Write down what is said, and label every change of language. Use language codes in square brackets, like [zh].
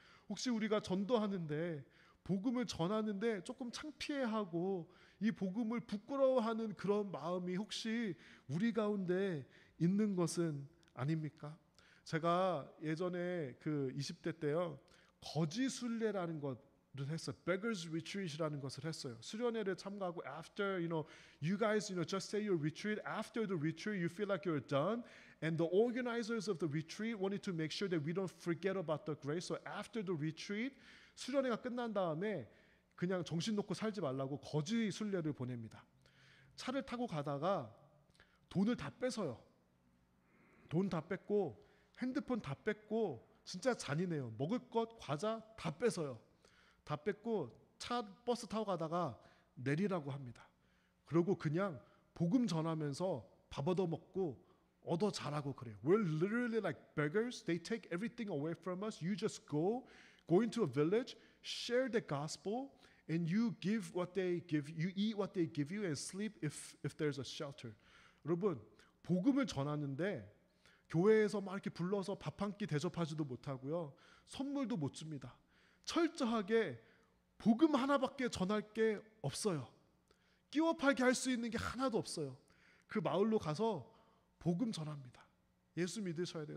[ko] 혹시 우리가 전도하는데 복음을 전하는데 조금 창피해하고 이 복음을 부끄러워하는 그런 마음이 혹시 우리 가운데 있는 것은 아닙니까? 제가 예전에 그 20대 때요, 거지 순례라는 것을 했어요. Beggars Retreat이라는 것을 했어요. 수련회를 참가하고 [en] after you guys just say your retreat. After the retreat you feel like you're done, and the organizers of the retreat wanted to make sure that we don't forget about the grace. So after the retreat, [ko] 수련회가 끝난 다음에 그냥 정신 놓고 살지 말라고 거지 순례를 보냅니다. 차를 타고 가다가 돈을 다 뺏어요. 돈 다 뺏고 핸드폰 다 뺏고, 진짜 잔인해요. 먹을 것, 과자 다 뺏어요. 다 뺏고 버스 타고 가다가 내리라고 합니다. 그리고 그냥 복음 전하면서 밥 얻어 먹고 얻어 자라고 그래요. [en] We're literally like beggars. They take everything away from us. You just go into a village, share the gospel, and you give what they give. You eat what they give you and sleep if there's a shelter. [ko] 여러분, 복음을 전하는데 교회에서 막 이렇게 불러서 밥 한 끼 대접하지도 못하고요, 선물도 못 줍니다. 철저하게 복음 하나밖에 전할 게 없어요. 끼워 팔게 할 수 있는 게 하나도 없어요. 그 마을로 가서 복음 전합니다. 예수 믿으셔야 돼요.